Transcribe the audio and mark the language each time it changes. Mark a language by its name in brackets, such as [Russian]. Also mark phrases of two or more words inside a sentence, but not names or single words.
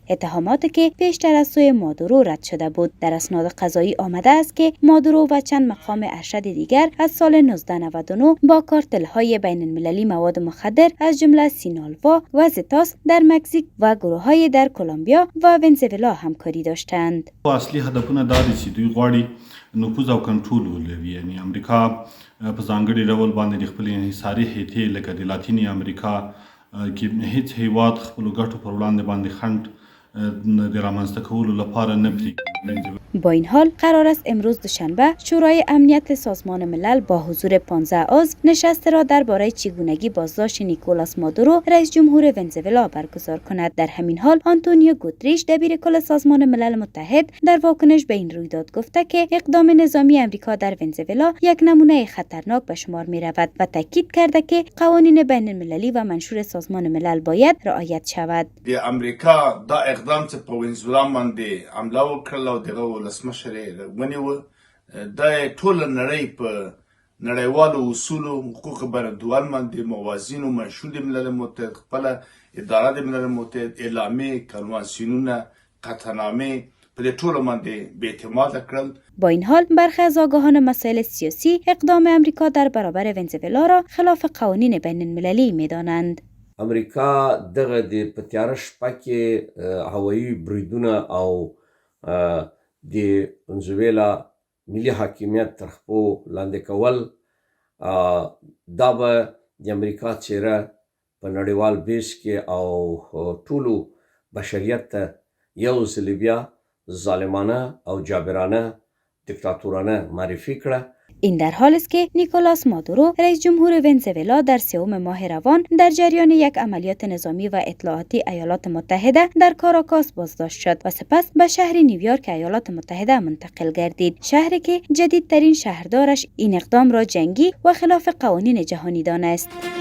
[Persian] اتهاماتی که پیشتر از سوی مادورو رد شده بود. در اسناد قضایی آمده است که مادورو و چند مقام ارشد دیگر از سال 1999 با کارتل‌های بین المللی مواد مخدر از جمله سینالوا و زتاس در مکزیک و گروه‌های در کلمبیا و ونزوئلا همکاری داشتند. [Pashto] اصلي هدفونه دا دي چې دوی غواړي نفوذ او کنټرول ولري. یعنی امریکا په ځانګړي ډول باندې خپل انحصاري هیتې لکه د لاتینی امریکا کې هیڅ هیواد خپل ګټو پر وړاندې باندې خنډ د رامنځته کولو لپاره نه پرېږدي. [Persian] با این حال قرار است امروز دوشنبه شورای امنیت سازمان ملل با حضور 15 عضو نشست را درباره چگونگی بازداشت نیکولاس مادورو رئیس جمهور ونزوئلا برگزار کند. در همین حال آنتونیو گوتریش دبیر کل سازمان ملل متحد در واکنش به این رویداد گفته که اقدام نظامی امریکا در ونزوئلا یک نمونه خطرناک به شمار می رود و تاکید کرده که قوانین بین المللی و منشور سازمان ملل باید رعایت شود. [Pashto] امریکا دا اقدام چې په ونزوئلا باندې حمله وکړه او دغه ولسمشر یې ونیو، د ټوله نړۍ په نړیوالو اصولو حقوق بندوال باندې موازین و منشور د ملل متحد، خپله اداره د ملل متحد، اعلامیې، کنوانسیونونه، قطعنامې په دې ټولو باندې بېاعتماده کړل. [Persian] با این حال برخی از آگاهان مسائل سیاسی اقدام امریکا در برابر ونزوئلا را خلاف قوانین بین المللی می‌دانند. [Pashto] امریکا دغه د پتیاره شپه کې هوایي بریدونه او د ونزوئلا ملي حاکمیت تر خپو لاندې کول دا به د امریکا څیره په نړیوال بیس کې او ټولو بشریت ته یو ځل بیا ظالمانه او جابرانه دیکتاتورانه معرفی کړه. [Persian] این در حال است که نیکولاس مادورو رئیس جمهور ونزوئلا در 3 ماه روان در جریان یک عملیات نظامی و اطلاعاتی ایالات متحده در کاراکاس بازداشت شد و سپس به شهر نیویورک ایالات متحده منتقل گردید، شهری که جدیدترین شهردارش این اقدام را جنگی و خلاف قوانین جهانی دانست.